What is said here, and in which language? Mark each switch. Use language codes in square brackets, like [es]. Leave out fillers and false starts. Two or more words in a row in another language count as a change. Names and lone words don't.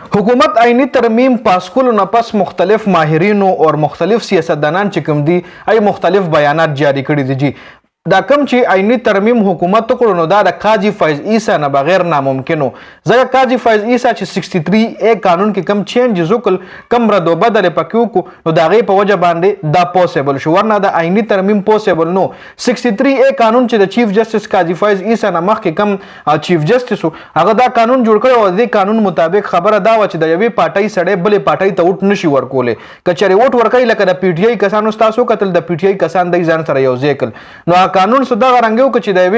[ps] حکومت آئینی ترمیم پاس کړو نو پس مختلف ماهرینو اور مختلف سیاستدانان چې کوم دي ای مختلف بیانات جاری کړي دي جی دا کم چې آئینی ترمیم حکومت کړو نو دا د قاضي فیض عیسی نه بغیر ناممکنو ځکه قاضي فیض عیسی چې 63 A قانون کې کم چینجز وکړل کم رد و بدل پکې وکړو نو د هغې په وجه باندې دا پوسیبل شو ورنه د آئینی ترمیم پوسیبل نو 63 A قانون چې د [en] چیف جسټس [ps] قاضي فیض عیسی نه مخکې کم چیف جسټس هغه دا قانون جوړ کړی او د قانون مطابق خبره دا و چې د یوې پارټۍ سړی بلې پارټۍ ته ووټ نشي ورکولی که چېرې ووټ ورکوي لکه د پی ټي آی کسانو ستاسو وکتل د پی ټي آی کسان دی ځان سره یوځای کړل نو قانون څه دغه رنګ یو چې د